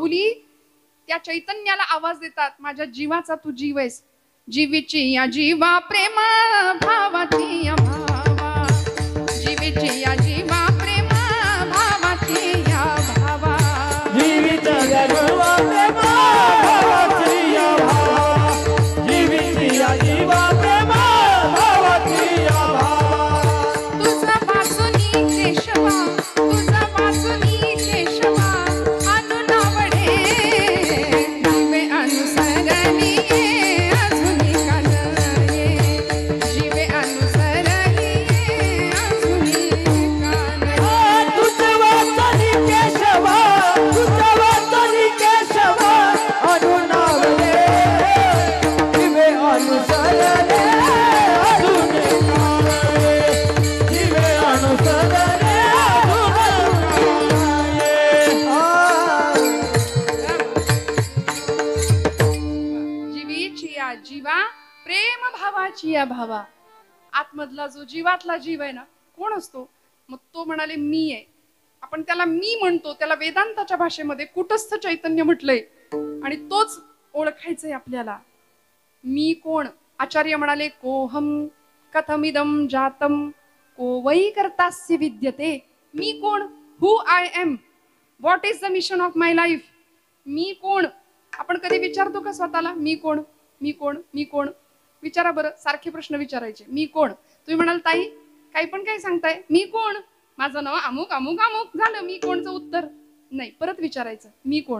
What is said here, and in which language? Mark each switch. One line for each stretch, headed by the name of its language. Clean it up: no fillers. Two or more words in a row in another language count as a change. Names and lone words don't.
Marathi: आणि माऊली त्या चैतन्याला आवाज देतात, माझ्या जीवाचा तू जीव आहेस, जीवीची या जीवा प्रेम भावाची या भावा, जीवीची या जीवा प्रेम भावाची या भावा, जीवीच्या या जीवा प्रेम भावाची या भावा, जीवीची या जीवा प्रेम भावाची या भावा, तुझा वासुनी केशवा, तुझा वासुनी केशवा अनुनावडे, जीवे अनुसरणी अजुनी कानये, जीवे अनुसरणी अजुनी कानये, तुझा वासुनी केशवा, तुझा वासुनी केशवा अनुनावडे, जीवे अनुसरणे अजुनी कानये, जीवे अनुसरणे जीवीची या जीवा प्रेम भावाची या भावा. आतमधला जो जीवातला जीव आहे ना, कोण असतो? मग तो म्हणाले मी आहे. आपण त्याला मी म्हणतो, त्याला वेदांताच्या भाषेमध्ये कुटस्थ चैतन्य म्हटलंय आणि तोच ओळखायचंय आपल्याला. मी कोण? आचार्य म्हणाले
Sanskrit: कोहम कथमिदम जातम को वै कर्तास्य विद्यते.
Marathi: मी कोण?
English: who am I, what is the mission of my life.
Marathi: मी कोण? आपण कधी विचारतो का स्वतःला मी कोण, मी कोण, मी कोण? विचारा बरं, सारखे प्रश्न विचारायचे. मी कोण? तुम्ही म्हणाल ताई काही पण काही सांगताय, मी कोण, माझं नाव अमुक अमुक अमुक, झालं मी कोणचं उत्तर. नाही, परत विचारायचं मी कोण.